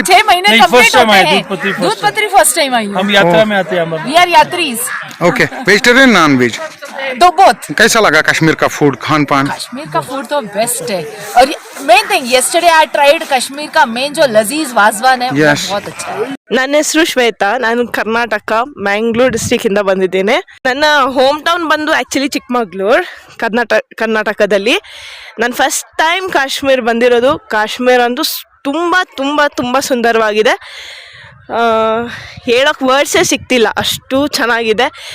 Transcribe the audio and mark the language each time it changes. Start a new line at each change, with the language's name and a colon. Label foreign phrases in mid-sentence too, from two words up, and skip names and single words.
Hindi: 6 महीने कंप्लीट होते हैं। दूधपथरी
English: first time
Hindi: आई हूँ। हम यात्रा में आते हैं।
English: we are yatris. okay, vegetarian non veg
Hindi: दो बोथ। कैसा लगा कश्मीर का फूड, खान पान? कश्मीर का फूड तो बेस्ट है और
English: main thing yesterday I tried
Hindi: कश्मीर का मेन जो लजीज वाजवान है, वो बहुत अच्छा है।
Kannada: ನನ್ನ ಹೆಸರು ಶ್ವೇತಾ, ನಾನು ಕರ್ನಾಟಕ ಮ್ಯಾಂಗ್ಳೂರ್ ಡಿಸ್ಟ್ರಿಕ್ಟ್ ಇಂದ ಬಂದಿದ್ದೇನೆ. ನನ್ನ
English: home town
Kannada: ಬಂದು ಆ್ಯಕ್ಚುಲಿ ಚಿಕ್ಕಮಗಳೂರು, ಕರ್ನಾಟಕದಲ್ಲಿ. ನಾನು
English: first time
Kannada: ಕಾಶ್ಮೀರ್ ಬಂದಿರೋದು. ಕಾಶ್ಮೀರ ಅಂತೂ ತುಂಬ ತುಂಬ ತುಂಬ ಸುಂದರವಾಗಿದೆ. ಹೇಳೋಕ್ಕೆ ವರ್ಡ್ಸೇ ಸಿಗ್ತಿಲ್ಲ, ಅಷ್ಟು ಚೆನ್ನಾಗಿದೆ.